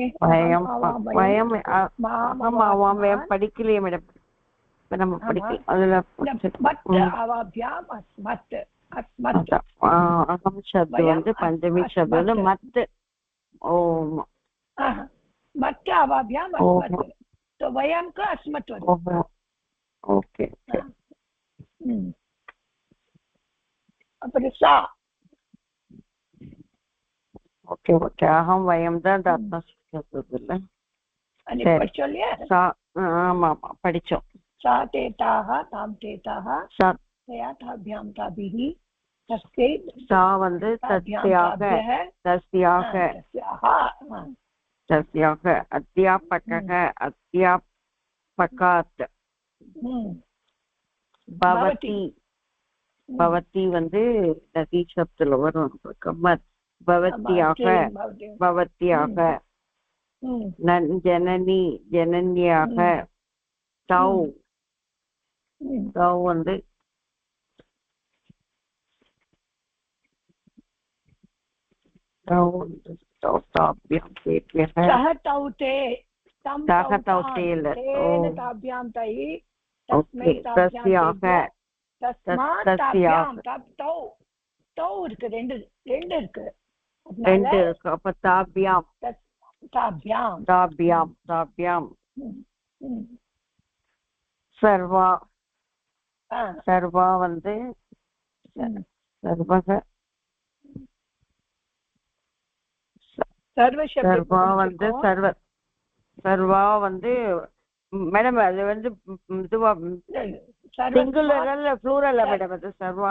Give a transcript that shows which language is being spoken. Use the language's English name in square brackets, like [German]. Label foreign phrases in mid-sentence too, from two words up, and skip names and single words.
[Sanskrit] वयं वयं वयं [Tamil] படிக்கலையே மேடம். இப்ப நம்ம படிக்கலாம். அதுல அகம் சப்து வந்து பஞ்சமி சப்து வந்து மத். ஓம் [Sanskrit] मत् आवाभ्याम् अस्मत्. तो वयम का अस्मत् वदति. [English] ओके. [Sanskrit] अपरे सा. [English] okay okay. [Sanskrit] अहम वयम [Tamil] தான் ஆத்மஸ்துதில்ல. அனி படிச்சோல்லையா? சா. ஆமா படிச்சோம். [Sanskrit] सा तेताः ताम तेताः सा तया ताभ्याम ताभिः तस्ते. सा வந்து தஸ்யாக தஸ்யாக तस्याः अध्यापकः अध्यापकात्. भवति. भवति [Tamil] வந்து நதி சப்துல வரும். [Sanskrit] भवत्याः भवत्याः. जननी जनन्याः. तौ. तौ வந்து तौ ताभ्यां तेभ्यः. सः तौ ते तं ताः तौ तौ तान् तेल तेन ताभ्यां तैः तस्मै [English] ओके [Sanskrit] ताभ्यां तस्याः तेभ्यः तस्मात् तस्याः ताभ्यां तौ तौ [Tamil] இருக்கு ரெண்டு இருக்கு அதனால ரெண்டு இருக்கு அப்ப தாபியாம் [Sanskrit] தாभ्याம் [Tamil] தாபியாம் தாபியாம் சர்வா சர்வா வந்து சர்வக சர்வா வந்து சர்வா வந்து மேடம் அது வந்து இதுவா சிங்குலரா ப்ளூரலா மேடம் அது சர்வா